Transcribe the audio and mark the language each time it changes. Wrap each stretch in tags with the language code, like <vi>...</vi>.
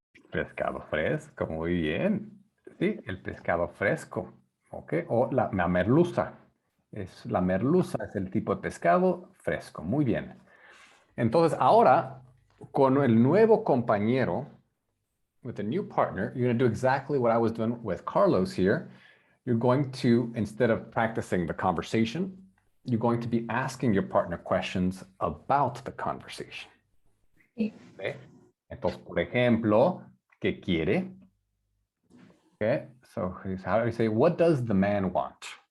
<es>Pescado fresco, muy bien. Sí, el pescado fresco. Ok, o la merluza. La merluza es el tipo de pescado fresco. Muy bien. Entonces, ahora, con el nuevo compañero,</es> <en>with a new partner, you're going to do exactly what I was doing with Carlos here. You're going to, instead of practicing the conversation, you're going to be asking your partner questions about the conversation. Okay. ¿Okay?</en> <es>Entonces, por ejemplo, ¿qué quiere?</es> <en>Okay, so how do you say, what does the man want?</en>